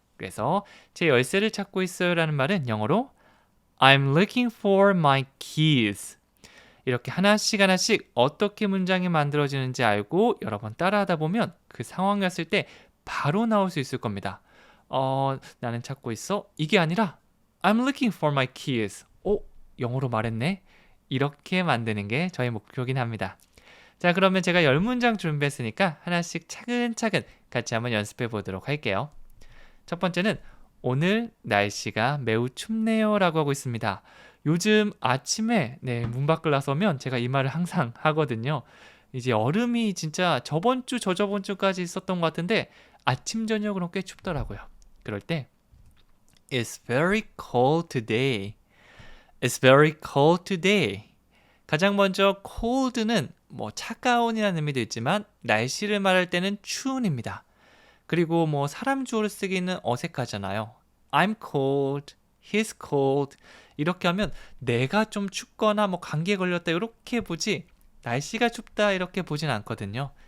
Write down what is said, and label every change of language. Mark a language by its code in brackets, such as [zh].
[ko] 그래서 제 열쇠를 찾고 있어요 라는 말은 영어로 [en] I'm looking for my keys. [ko] 이렇게 하나씩 어떻게 문장이 만들어지는지 알고 여러 번 따라하다 보면 그 상황이었을 때 바로 나올 수 있을 겁니다. 나는 찾고 있어. 이게 아니라 [en] I'm looking for my keys. [ko] 영어로 말했네. 이렇게 만드는 게 저의 목표긴 합니다. 자, 그러면 제가 10문장 준비했으니까 하나씩 차근차근 같이 한번 연습해 보도록 할게요. 첫 번째는 오늘 날씨가 매우 춥네요 라고 하고 있습니다. 요즘 아침에 문 밖을 나서면 제가 이 말을 항상 하거든요. 이제 얼음이 진짜 저번 주, 저저번 주까지 있었던 것 같은데 아침, 저녁으로 꽤 춥더라고요. 그럴 때 [en] It's very cold today. It's very cold today. [ko] 가장 먼저 cold는 차가운이라는 의미도 있지만 날씨를 말할 때는 추운입니다. 그리고 사람 주어를 쓰기는 어색하잖아요. [en] I'm cold, he's cold [ko] 이렇게 하면 내가 좀 춥거나 감기에 걸렸다 이렇게 보지 날씨가 춥다 이렇게 보진 않거든요.